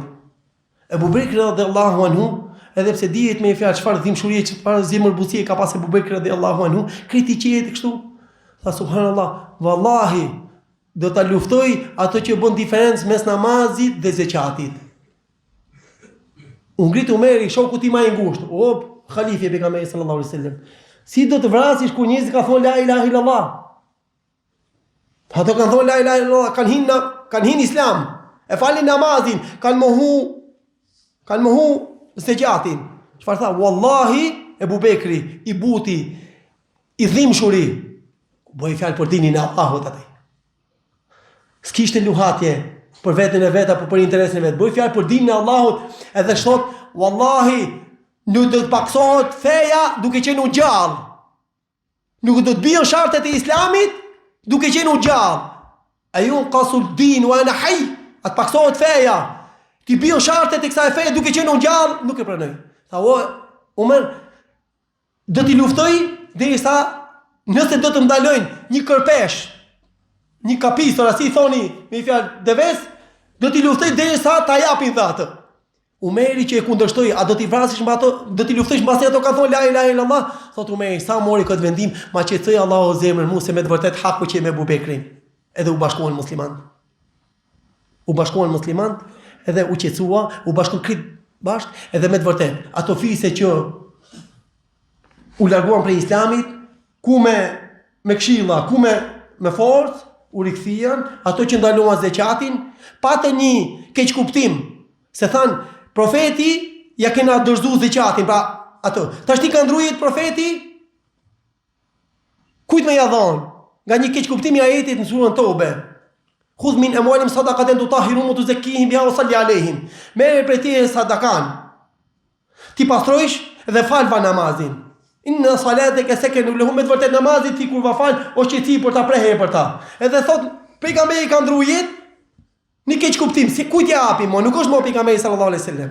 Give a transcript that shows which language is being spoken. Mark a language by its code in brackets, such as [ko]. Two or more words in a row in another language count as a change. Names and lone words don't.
[sq] Ebu Bekri [ar] رضي الله عنه, [sq] edhe pse dihet me fjalë çfarë dhimbshurie, çfarë zemërbusie ka pas Ebu Bekri [ar] رضي الله عنه, [sq] kritiqet kështu. Tha subhanallahu, vallahi do ta luftoj ato që bën diferencë mes namazit dhe zekatit. U ngrit Umeri, shoku i më i ngushtë, o halife e pejgamberit [ar] صلى الله عليه وسلم. [sq] Si do të vrasish kur njerëzit ka thonë [ar] لا إله إلا الله? [sq] Ato kanë thonë [ar] لا إله إلا الله, [sq] kanë hinë islam, e falin namazin, kanë mohu zekatin. Çfarë tha? Wallahi Ebu Bekri, i buti, i dhimbshuri, bëi fjalë për dinin e Allahut atë. S'kishte luhatje për veten e vet apo për interesin e vet. Bëi fjalë për dinin e Allahut, edhe thot, wallahi nuk do të paksohet feja duke qenë gjallë. Nuk do të bien shartet e islamit duke qenë gjallë. [ar] أينقص الدين وأنا حي. [sq] At paksohet feja. Ti bien shartet e kësaj feje duke qenë gjallë, nuk e pranoj. Tha Umar, do t'i luftoj derisa nëse do të ndalojnë një kërpesh, një kapistor, asi thoni me fjalë deves, do t'i luftoj derisa ta japin atë. Umeri që e kundërshtoi, a do t'i vrasësh me ato, do t'i luftosh mbasi ato ka thonë [ar] لا إله إلا الله? [sq] Thot Umeri, sa mori këtë vendim, ma qetësoi Allahu zemrën mu se me të vërtet haku që me Abu Bekrin. Edhe u bashkuan musliman. U bashkuan musliman, edhe u qetësua, u bashkuan krip bashk, edhe me të vërtet ato fise që u larguan prej islamit, ku me këshilla, ku me forcë, u rikthien, ato që ndaluan zeqatin, patën një keq kuptim, se thanë profeti ja kena dorëzuar zeqatin, pra ato. Tash ti ka ndrujet profeti, kujt me ja dhon? Nga një keq kuptim i ajetit në surën Tobe. [ar] خذ من أموالهم صدقة تطهرهم وتزكيهم بها وصل عليهم. [sq] Merr prej tyre sadakan. Ti pastrojsh dhe falva namazin. [ar] إن صلاتك سكن لهم, [sq] me të vërtet namazit ti kur va fal, o qetësi për ta prehë për ta. Edhe thot pejgamberi ka ndrujet një keq kuptim, si kujt ja hapi, nuk është më pejgamberi [ar] صلى الله عليه وسلم.